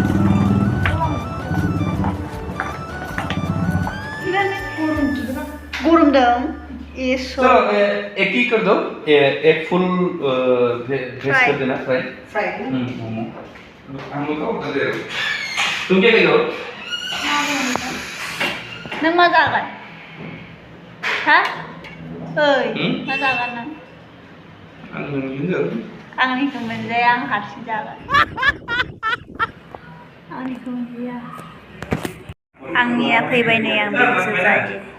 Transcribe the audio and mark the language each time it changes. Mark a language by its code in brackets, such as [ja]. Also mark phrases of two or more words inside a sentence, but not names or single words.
[brx] गरम दं [hi] चलो एक ही कर दो एक फुल भेज कर देना फ्राई मोमो हम लोग का ऑर्डर दे रहे हो तुम क्या कह रहे हो [brx] नों मा जागोन हा ओइ मा जागोन नों आं मोनजागोन आंनिखौ मोनजाया आं हारसिं जागोन आंनिखौ मोनजाया आंनिया फैबाय नै आं बेखौसो जायो